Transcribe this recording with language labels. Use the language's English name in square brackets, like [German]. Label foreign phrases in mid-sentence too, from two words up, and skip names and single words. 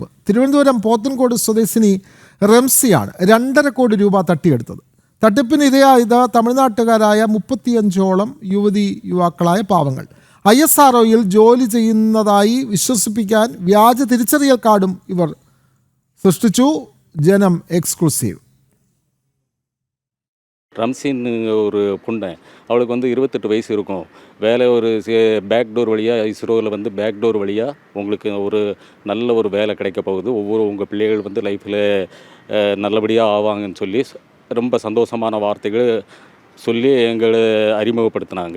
[Malayalam] തിരുവനന്തപുരം പോത്തൻകോട് സ്വദേശിനി റംസിയാണ് 2.5 കോടി രൂപ തട്ടിയെടുത്തത്. തട്ടിപ്പിന് ഇരയായത് തമിഴ്നാട്ടുകാരായ 35ഓളം യുവാക്കളായ പാവങ്ങൾ. ISROയിൽ ജോലി ചെയ്യുന്നതായി വിശ്വസിപ്പിക്കാൻ വ്യാജ തിരിച്ചറിയൽ കാർഡും ഇവർ സൃഷ്ടിച്ചു. ജനം എക്സ്ക്ലൂസീവ്. [Tamil] ரம்சின்னு ஒரு பொண்ணு, அவளுக்கு வந்து 28 வயசு இருக்கும். வேலை ஒரு பேக்டோர் வழியாக இஸ்ரோவில் வந்து பேக்டோர் வழியாக உங்களுக்கு ஒரு நல்ல ஒரு வேலை கிடைக்க போகுது. உங்கள் பிள்ளைகள் வந்து லைஃப்பில் நல்லபடியாக ஆவாங்கன்னு சொல்லி ரொம்ப சந்தோஷமான வார்த்தைகள் சொல்லி எங்களை அறிமுகப்படுத்தினாங்க.